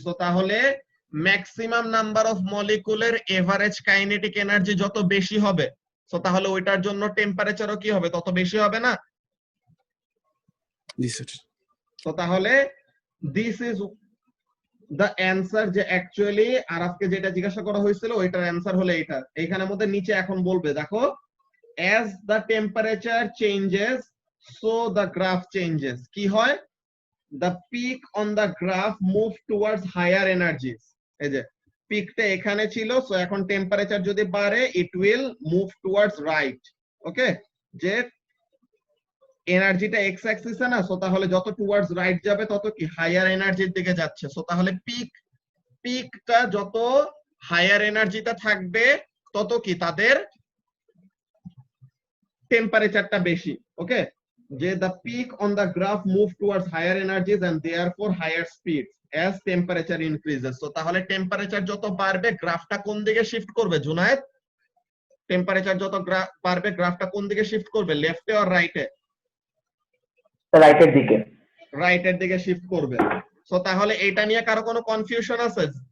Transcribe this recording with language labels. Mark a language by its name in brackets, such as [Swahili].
[Bangla] So তাহলে maximum number of মলিকুলের average kinetic energy যত বেশি হবে, সো তাহলে ওইটার জন্য টেম্পারেচারও কি হবে, তত বেশি হবে না? জি স্যার। তো তাহলে দিস ইজ দ্য অ্যান্সার, যে অ্যাকচুয়ালি আরাফকে যেটা জিজ্ঞাসা করা হয়েছিল ওইটার অ্যান্সার হলো এইটা। এইখানের মধ্যে নিচে এখন বলবে, দেখো, [English] as the temperature changes so the graph changes। [Bangla] কি হয়? [English] the peak on the graph move towards higher energies। [Bangla] এই যে পিকটা এখানে ছিল, সো এখন টেম্পারেচার যদি বাড়ে [English] it will move towards right। [Bangla] ওকে, যে এনার্জিটা এক্স অ্যাক্সিসে না, সো তাহলে যত টুয়ার্ডস রাইট যাবে তত কি হায়ার এনার্জির দিকে যাচ্ছে। সো তাহলে পিকটা যত হায়ার এনার্জিতে থাকবে তত কি তাদের টেম্পারেচারটা বেশি। ওকে, যে [English] the peak on the graph move towards higher energies and therefore higher speeds as temperature increases। [Bangla] তো তাহলে টেম্পারেচার যত বাড়বে গ্রাফটা কোন দিকে শিফট করবে জুনায়েদ? টেম্পারেচার যত বাড়বে গ্রাফটা কোন দিকে শিফট করবে, লেফটে অর রাইটে? রাইটের দিকে। রাইটের দিকে শিফট করবে। সো তাহলে এটা নিয়ে কারো কোনো কনফিউশন আছে?